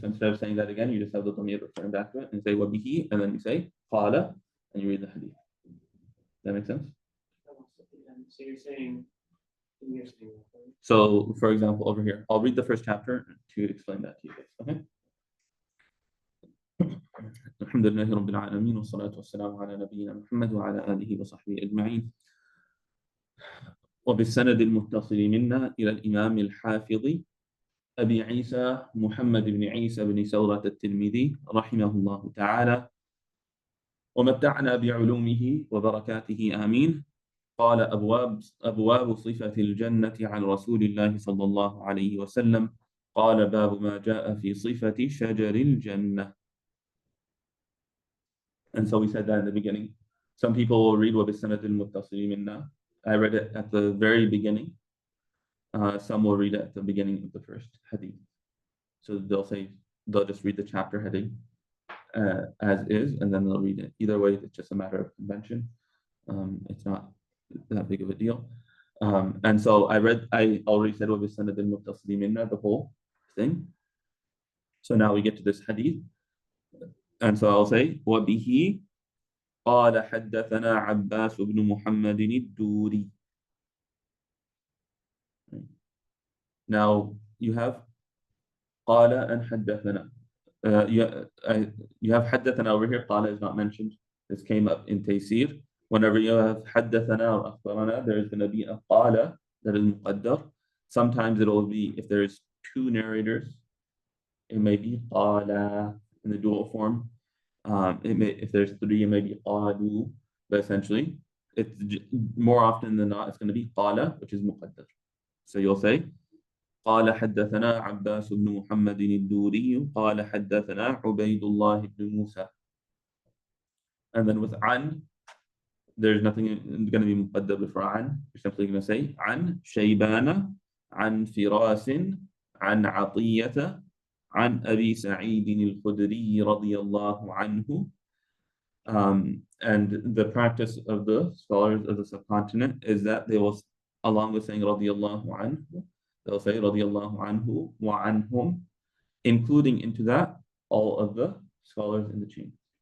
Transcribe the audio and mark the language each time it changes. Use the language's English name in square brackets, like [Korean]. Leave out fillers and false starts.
[English] So instead of saying that again, you just have the dhamir referring back to it and say وَبِهِ, and then you say قَالَ, and you read the hadith. That make sense? So you're saying. So for example, over here, I'll read the first chapter to explain that to you guys. Okay? [Arabic] الحمد لله رب العالمين والصلاة والسلام على نبينا محمد وعلى آله وصحبه أجمعين. وبالسند المتصل منا إلى الإمام الحافظ أبي عيسى محمد بن عيسى بن سورة الترمذي رحمه الله تعالى ومتعنا بعلومه وبركاته آمين. قال أبواب صفة الجنة عن رسول الله صلى الله عليه وسلم. قال باب ما جاء في صفة شجر الجنة. [English] And so we said that in the beginning. Some people will read [Arabic] وبالسند المتصل منا. [English] I read it at the very beginning. Some will read it at the beginning of the first hadith. So they'll just read the chapter heading as is, and then they'll read it. Either way, it's just a matter of convention. It's not that big of a deal. And so I already said [Arabic] وَبِالسَّنَدِ الْمُتَّصِلِ مِنَّا, [English] the whole thing. So now we get to this hadith. And so I'll say [Arabic] وَبِهِ قال حدثنا عباس بن محمد الدوري. [English] Now you have قال and حدثنا. You have حدثنا over here. قال is not mentioned. This came up in Taysir. Whenever you have حدثنا or أخبرنا, there is going to be a قال that is مقدر. Sometimes it will be, if there's two narrators, it may be قال in the dual form. If there's three, it may be قالوا, but essentially, it's more often than not, it's going to be قال, which is مقدر. So you'll say [Arabic] قال حدثنا عباس بن محمد الدوري قال حدثنا عبيد الله بن موسى. [English] And then with عن, there's nothing going to be مقدر before عن. You're simply going to say [Arabic] عن شيبان عن فراس عن عطية عن أبي سعيد الخدري رضي الله عنه. [English] And the practice of the scholars of the subcontinent is that they will, along with saying [Arabic] رضي الله عنه, [English] they'll say [Arabic] رضي الله عنه وعنهم, [English] including into that all of the scholars in the chain.